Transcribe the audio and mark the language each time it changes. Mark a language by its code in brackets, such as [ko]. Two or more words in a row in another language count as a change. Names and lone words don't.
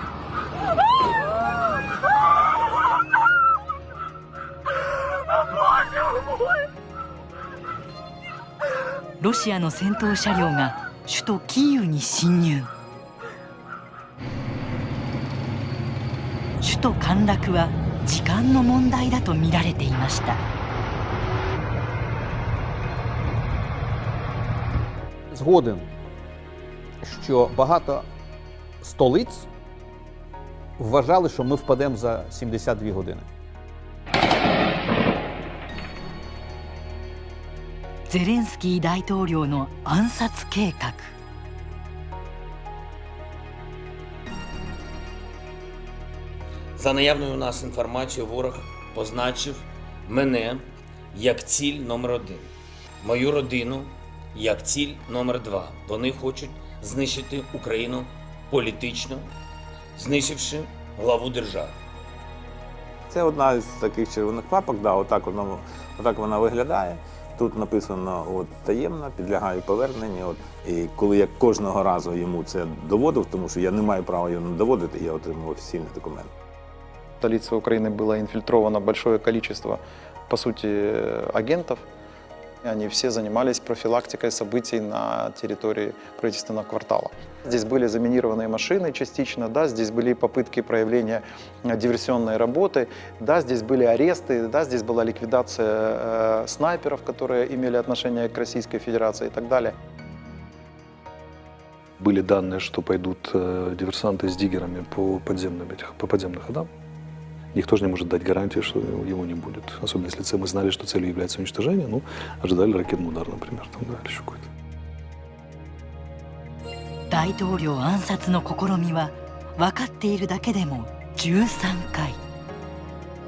[ja] ロシアの戦闘車両が首都キーウに侵入。首都陥落は時間の問題だと見られていました。 [uk] Згоден, що багато столиць вважали, що ми впадемо за 72 години. [ja] ゼレンスキー大統領の暗殺計画。 [uk] За наявною у нас інформацією, ворог позначив мене як ціль номер 1, мою родину як ціль номер 2. Вони хочуть знищити Україну політично, знищивши главу держави. Це одна з таких червоних папок, да, отак вона виглядає. Тут написано от, таємно, підлягаю поверненню. От, і коли я кожного разу йому це доводив, тому що я не маю права його не доводити, я отримав офіційний документ. [ru] В столице Украины было инфильтровано большое количество, по сути, агентов. Они все занимались профилактикой событий на территории правительственного квартала. Здесь были заминированные машины частично, да, здесь были попытки проявления диверсионной работы, да, здесь были аресты, да, здесь была ликвидация снайперов, которые имели отношение к Российской Федерации и так далее. Были данные, что пойдут диверсанты с диггерами по подземным ходам. Никто же не может дать гарантии, что его не будет. Особенно если мы знали, что целью является уничтожение, ну, ожидали ракетный удар, например, там, да, или еще какой-то. [ja] 大統領暗殺の試みは分かっているだけでも13回。